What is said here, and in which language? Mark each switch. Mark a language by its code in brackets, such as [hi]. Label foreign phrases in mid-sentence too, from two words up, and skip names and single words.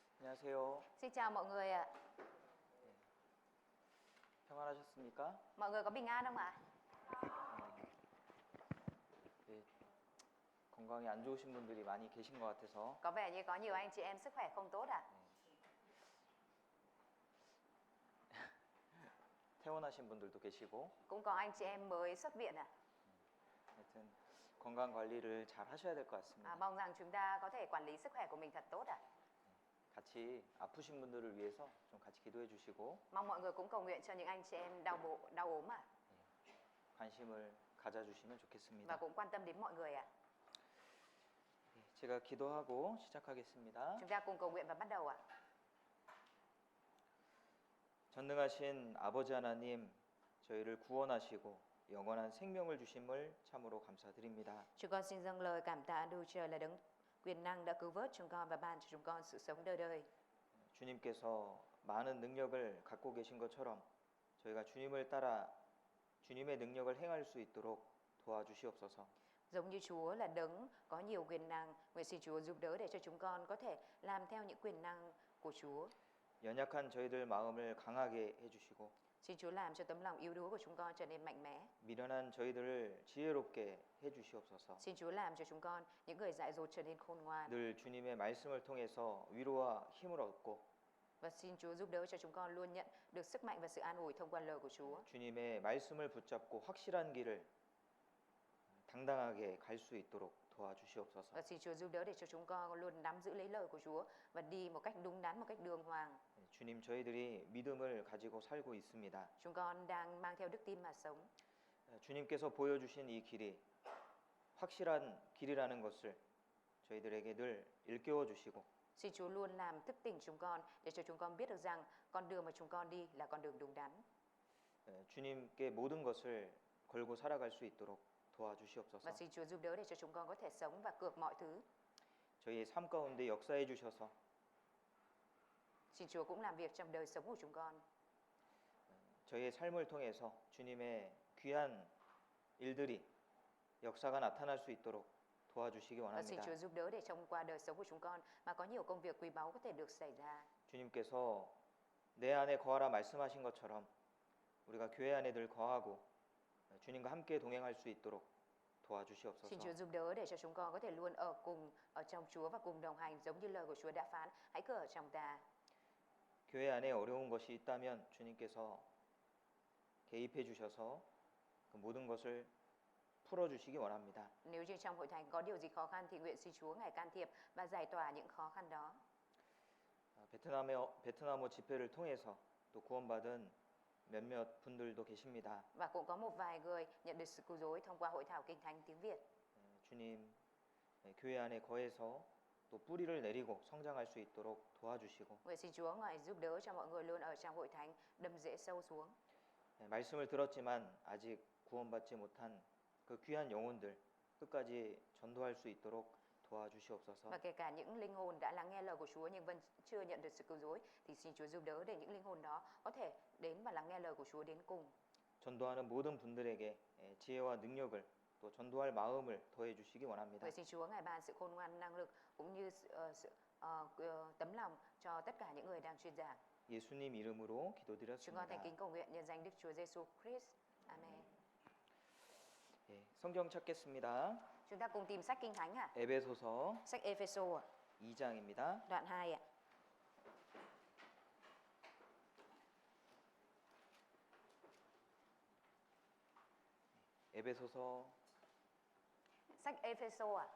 [ko] 안녕하세요. [vi] Xin chào mọi người ạ. [ko] 평안하셨습니까? [vi] Mọi người có bình an không ạ? [ko] 네, 건강이 안 좋으신 분들이 많이 계신 것 같아서 [vi] Có vẻ như có nhiều anh chị em sức khỏe không tốt ạ. [ko] 퇴원하신 분들도 계시고 [vi] Cũng có anh chị em mới xuất viện ạ. [ko] 하여튼 건강 관리를 잘 하셔야 될 것 같습니다. [vi] Mong rằng chúng ta có thể quản lý sức khỏe của mình thật tốt ạ. [ko] 같이 아프신 분들을 위해서 좀 같이 기도해 주시고 [vi] Mong mọi người cũng cầu nguyện cho những anh chị em đau ốm ạ. [ko] 관심을 가져주시면 [vi] Và [ko] 좋겠습니다. [vi] cũng quan tâm đến mọi người ạ. [ko] 제가 기도하고 시작하겠습니다. [vi] Chúng ta cùng cầu nguyện và bắt đầu ạ. [ko] 전능하신 아버지 하나님, 저희를 구원하시고 영원한 생명을 주심을 참으로 감사드립니다. [vi] Chúng con xin dâng lời cảm tạ Đức Trời là đấng quyền năng đã cứu vớt chúng con và ban cho chúng con sự sống đời đời. [ko] 주님께서 많은 능력을 갖고 계신 것처럼 저희가 주님을 따라 주님의 능력을 행할 수 있도록 도와주시옵소서. [vi] Giống như Chúa là đấng có nhiều quyền năng, nguyện xin Chúa giúp đỡ để cho chúng con có thể làm theo những quyền năng của Chúa. [ko] 연약한 저희들 마음을 강하게 해주시고 [vi] Xin Chúa làm cho tấm lòng yếu đuối của chúng con trở nên mạnh mẽ. [ko] 미련한 저희들을 지혜롭게 해주시옵소서. [vi] Xin Chúa làm cho chúng con những người dại dột trở nên khôn ngoan. [ko] 늘 주님의 말씀을 통해서 위로와 힘을 얻고 [vi] Và xin Chúa giúp đỡ cho chúng con luôn nhận được sức mạnh và sự an ủi thông qua lời của Chúa. [ko] 주님의 말씀을 붙잡고 확실한 길을 당당하게 갈 수 있도록 도와주시옵소서. [vi] Và xin Chúa giúp đỡ để cho chúng con luôn nắm giữ lấy lời của Chúa và đi một cách đúng đắn, một cách đường hoàng. [ko] 주님, 저희들이 믿음을 가지고 살고 있습니다. [vi] Chúng con đang mang theo đức tin mà sống. [ko] 주님께서 보여주신 이 길이 확실한 길이라는 것을 저희들에게 늘 일깨워 주시고 [vi] Xin Chúa luôn làm thức tỉnh chúng con để cho chúng con biết được rằng con đường mà chúng con đi là con đường đúng đắn. [ko] 주님께 모든 것을 걸고 살아갈 수 있도록 도와주시옵소서. [vi] Và xin Chúa giúp đỡ để cho chúng con có thể sống và cược mọi thứ. [ko] 저희의 삶 가운데 역사해 주셔서 [vi] Xin Chúa cũng làm việc trong đời sống của chúng con. [ko] 저희의 삶을 통해서 주님의 귀한 일들이 역사가 나타날 수 있도록 도와주시기 [vi] Và xin [ko] 원합니다. [vi] Chúa giúp đỡ để trong qua đời sống của chúng con mà có nhiều công việc quý báu có thể được xảy ra. [ko] 주님께서 내 안에 거하라 말씀하신 것처럼 우리가 교회 안에 늘 거하고 주님과 함께 동행할 수 있도록 도와주시옵소서. [vi] Xin Chúa giúp đỡ để cho chúng con có thể luôn ở trong Chúa và cùng đồng hành giống như lời của Chúa đã phán, hãy cứ ở trong ta. [ko] 교회 안에 어려운 것이 있다면 주님께서 개입해 주셔서 그 모든 것을 풀어 주시기 원합니다. [vi] Nếu như trong hội thánh có điều gì khó khăn thì nguyện xin Chúa ngài can thiệp và giải tỏa những khó khăn đó. [ko] 베트남어 집회를 통해서 또 구원받은 몇몇 분들도 계십니다. [vi] Và cũng có một vài người nhận được sự cứu rỗi thông qua hội thảo Kinh Thánh tiếng Việt. [ko] 주님, 교회 안에 거해서 또 뿌리를 내리고 성장할 수 있도록 도와주시고 [vi] Nguyện xin Chúa ngài giúp đỡ cho mọi người luôn ở trong hội thánh đâm rễ sâu xuống. [ko] 말씀을 들었지만 아직 구원받지 못한 그 귀한 영혼들 끝까지 전도할 수 있도록 도와주시옵소서. [vi] Và kể cả những linh hồn đã lắng nghe lời của Chúa nhưng vẫn chưa nhận được sự cứu rỗi thì xin Chúa giúp đỡ để những linh hồn đó có thể đến và lắng nghe lời của Chúa đến cùng. [ko] 전도하는 모든 분들에게 지혜와 능력을 또 전도할 마음을 더해 주시기 원합니다. [vi] Nguyện xin Chúa ngài ban sự khôn ngoan, năng lực cũng như tấm lòng cho tất cả những người đang truyền giảng. [ko] 예수님 이름으로 [vi] Chúng con thành [ko] 기도드렸습니다. [vi] kính cầu nguyện nhân danh Đức Chúa Giêsu Christ. Amen. [ko] 예, 성경 찾겠습니다. [vi] Chúng ta cùng tìm sách Kinh Thánh ạ. [ko] 에베소서 [vi] Sách Ephesos ạ, [ko] 2장입니다. [vi] đoạn 2 ạ. [ko] 에베소서 [vi] Sách Ephesos ạ,